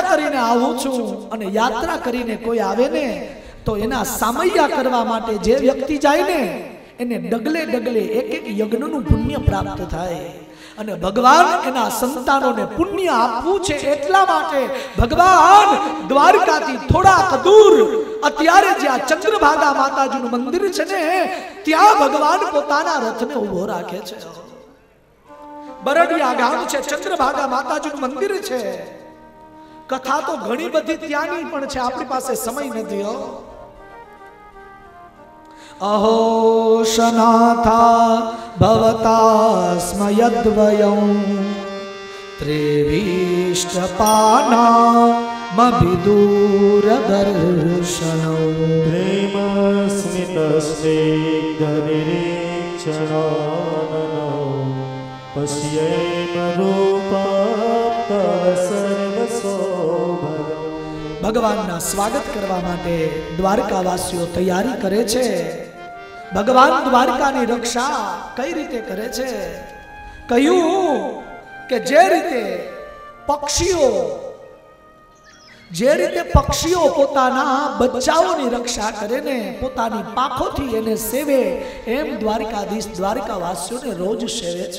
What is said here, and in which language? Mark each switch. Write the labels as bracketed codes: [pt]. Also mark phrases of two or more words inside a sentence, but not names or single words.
[gu] કરીને આવું છું અને યાત્રા કરીને કોઈ આવે ને તો એના સામૈયા કરવા માટે જે વ્યક્તિ જાય ને એને ડગલે ડગલે એક એક યજ્ઞનું પુણ્ય પ્રાપ્ત થાય અને ભગવાન એના સંતાનોને પુણ્ય આપવું છે એટલા માટે ભગવાન દ્વારકાથી થોડાક દૂર અત્યારે જ્યાં ચંદ્રભાગા માતાજીનું મંદિર છે ને ત્યાં ભગવાન પોતાના રથને ઊભો રાખે છે। બરડિયા ગામ છે, ચંદ્રભાગા માતાજીનું મંદિર છે। કથા તો ઘણી બધી ત્યાંની પણ છે, આપણી પાસે સમય નથી હો। [sa] अहो शनाथा भवता स्मयद्वयं त्रेविष्टपानामभिदूरदर्शनम् प्रेमस्मितस्निग्धनिरीक्षणाननो पश्येमरूपं तव सर्वशोभनम्। [gu] ભગવાનના સ્વાગત કરવા માટે દ્વારકાવાસીઓ તૈયારી કરે છે। ભગવાન દ્વારકાની રક્ષા કઈ રીતે કરે છે? કહ્યું કે જે રીતે પક્ષીઓ પોતાના બચ્ચાઓની રક્ષા કરે ને પોતાની પાંખોથી એને સેવે, એમ દ્વારકાધીશ દ્વારકાવાસીઓને રોજ સેવે છે।